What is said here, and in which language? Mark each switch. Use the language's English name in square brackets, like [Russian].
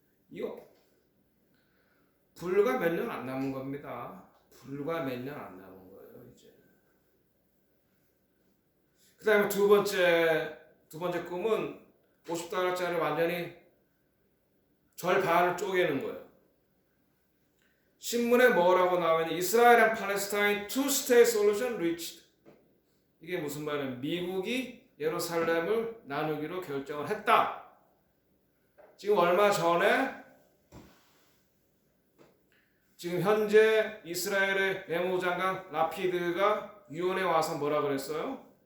[Korean] 이거 불과 몇 년 안 남은 겁니다. 불과 몇 년 안 남은 거예요 이제. 그 다음에 두 번째 꿈은 50달러짜리 완전히 절반을 쪼개는 거예요. [English] 신문에 뭐라고 나오면 이스라엘 and Palestine two-state solution reached. [Korean] 이게 무슨 말이에요? 미국이 예루살렘을 나누기로 결정을 했다. 지금 얼마 전에 지금 현재 이스라엘의 외무장관 라피드가 유엔에 와서 뭐라 그랬어요?